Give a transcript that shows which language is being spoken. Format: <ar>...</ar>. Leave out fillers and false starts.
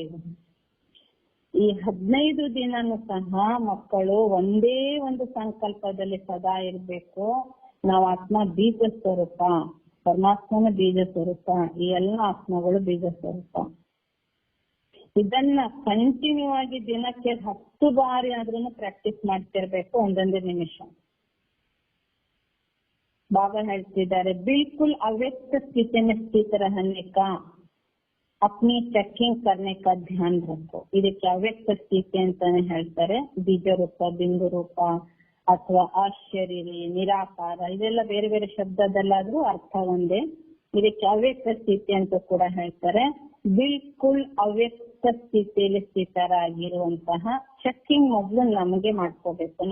<kn>ಈಗ ಈ 15 ದಿನನೂ ಸಹ ಮಕ್ಕಳು ಒಂದೇ ಒಂದು ಸಂಕಲ್ಪದಲ್ಲಿ ಸದಾ ಇರ್ಬೇಕು. ನಾವು ಆತ್ಮ ಬೀಜ ಸ್ವರೂಪ, ಪರಮಾತ್ಮನ ಬೀಜ ಸ್ವರೂಪ, ಈ ಎಲ್ಲ ಆತ್ಮಗಳು ಬೀಜ ಸ್ವರೂಪ. ಇದನ್ನ ಕಂಟಿನ್ಯೂ ಆಗಿ ದಿನಕ್ಕೆ 10 ಬಾರಿ ಆದ್ರೂ ಪ್ರಾಕ್ಟೀಸ್ ಮಾಡ್ತಿರ್ಬೇಕು, ಒಂದೊಂದೇ ನಿಮಿಷ. ಬಾಬಾ ಹೇಳ್ತಿದ್ದಾರೆ,</kn> <hi>बिल्कुल अव्यक्त स्थिति में स्थित रहने का, अपनी चेकिंग करने का ध्यान रखो.</hi> <kn>ಇದಕ್ಕೆ ಅವ್ಯಕ್ತ ಸ್ಥಿತಿ ಅಂತಾನೆ ಹೇಳ್ತಾರೆ. ಬೀಜ ರೂಪ, ಬಿಂದು ರೂಪ ಅಥವಾ ಆಶ್ಚರ್ಯ, ನಿರಾಕಾರ, ಇದೆಲ್ಲ ಬೇರೆ ಬೇರೆ ಶಬ್ದದಲ್ಲಾದ್ರೂ ಅರ್ಥ ಒಂದೇ. ಇದಕ್ಕೆ ಅವ್ಯಕ್ತ ಸ್ಥಿತಿ ಅಂತ ಕೂಡ ಹೇಳ್ತಾರೆ. ಬಿಲ್ಕುಲ್ ಅವ್ಯಕ್ತ ಸ್ಥಿತಿಯಲ್ಲಿ ಸ್ಥಿತರಾಗಿರುವಂತಹ ಚೆಕಿಂಗ್ ಮೊದಲು ನಮಗೆ ಮಾಡ್ಕೋಬೇಕು.</kn>